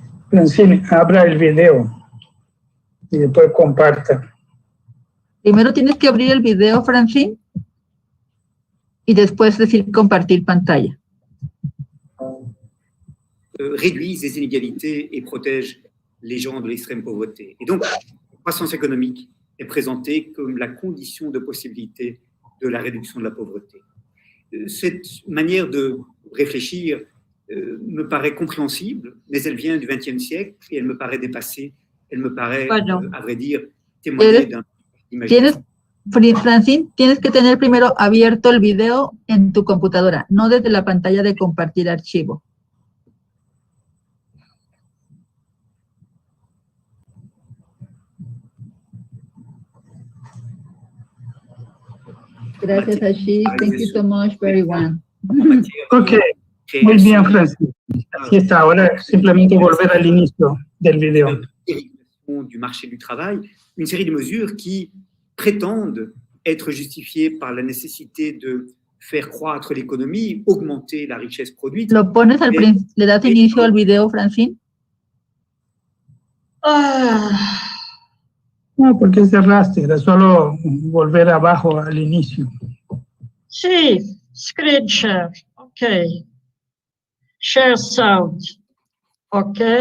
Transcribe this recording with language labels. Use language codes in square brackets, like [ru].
[es] Francine, abra el video y después comparta. Primero tienes que abrir el video, Francine, y después decir compartir pantalla. [fr] Réduisent les inégalités et protègent les gens de l'extrême pauvreté. Et donc, la croissance économique est présentée comme la condition de possibilité de la réduction de la pauvreté. Cette manière de réfléchir me paraît compréhensible, mais elle vient du XXe siècle et elle me paraît dépassée. Elle me paraît, à vrai dire, témoigner d'un imaginaire. [es] Francine, tienes que tener primero abierto el video en tu computadora, no desde la pantalla de compartir archivo. Gracias, Ashik. [en] Thank you so much, everyone. [es] Ok, muy bien, Francis. Así está, ahora simplemente volver al inicio del video. [fr] Du marché du travail, une série de mesures qui prétendent être justifiées par la nécessité de faire croître l'économie, augmenter la richesse produite. [es] ¿Lo pones le das inicio al video, Francine? No, porque cerraste, era solo volver abajo al inicio. [en] Sí, screen share, ok. Share sound, ok.